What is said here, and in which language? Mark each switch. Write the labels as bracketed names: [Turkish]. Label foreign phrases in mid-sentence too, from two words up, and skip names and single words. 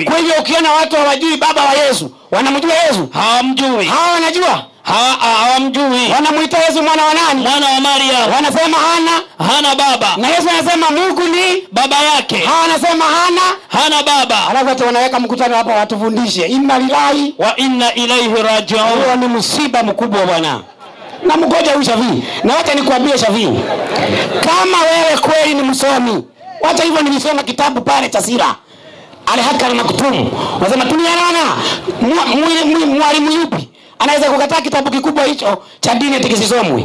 [Swahili] Kwa hiyo ukiona watu hawajui baba wa Yesu, wanamjua Yesu? Hawamjui. Hawa wanajua? Hawamjui. Wanamuita Yesu mwana wa nani? Mwana wa Maria. Wanasema hana baba. Na Yesu anasema Mungu ni baba yake. Hawa wanasema hana baba. Alafu hata wanaweka mkutano hapa watufundishe [Arabic] إنا لله وإنا إليه راجعون. [Swahili] Huo ni msiba mkubwa bwana. Na mgoja huyu Shafii. Na wacha nikwambie Shafii, kama wewe kweli ni msomi, wacha hivyo nilisoma kitabu pale cha sira Al-Hakam na Kutumu. Wasema tuliana mwalimu yupi anaweza kukataa kitabu kikubwa hicho cha dini eti kisisomwe?